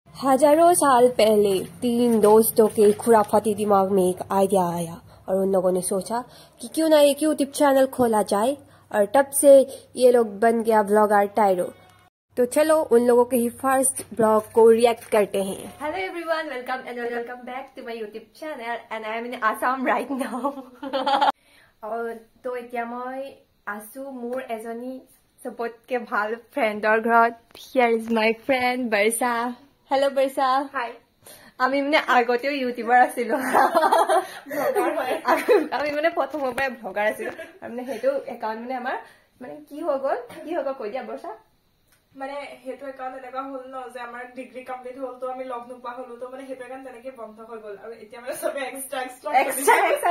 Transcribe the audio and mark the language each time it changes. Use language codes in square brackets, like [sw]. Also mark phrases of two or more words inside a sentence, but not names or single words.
[hi] हजारों साल पहले 3 दोस्तों के खुराफाती दिमाग में एक आइडिया आया और उन लोगों ने सोचा कि क्यों ना एक [en] YouTube channel [hi] खोला जाए और तब से ये लोग बन गया ब्लॉगर टायरो। तो चलो उन लोगों के ही [en] first vlog [hi] को रिएक्ट करते हैं। [en] Hello everyone, welcome back to my YouTube channel and I am in Assam right now. [hi] और तो [as] এতিয়া মই আছো মোৰ এজনী सबतके ভাল ফ্ৰেণ্ডৰ ঘৰত। [en] Here is my friend Barsha. Hello Barsha. Hi. [as] আমি মানে আগতেও ইউটিউবার আছিলো, আমি মানে প্ৰথমৰ পৰা ব্লগাৰ আছিলো আৰু মানে সেইটো একাউণ্ট মানে আমাৰ মানে কি হৈ গ'ল কৈ দিয়া বৰ্ষা। মানে হেতু একাউণ্ট এনেকুৱা হ'ল ন যে আমাৰ [en] degree complete [as] হ'ল, তো আমি লগ নোপোৱা হ'লো, তো মানে হেতু একাউণ্ট তেনেকে বন্ধ হৈ গ'ল আৰু এতিয়া মানে সবে এক্সট্ৰা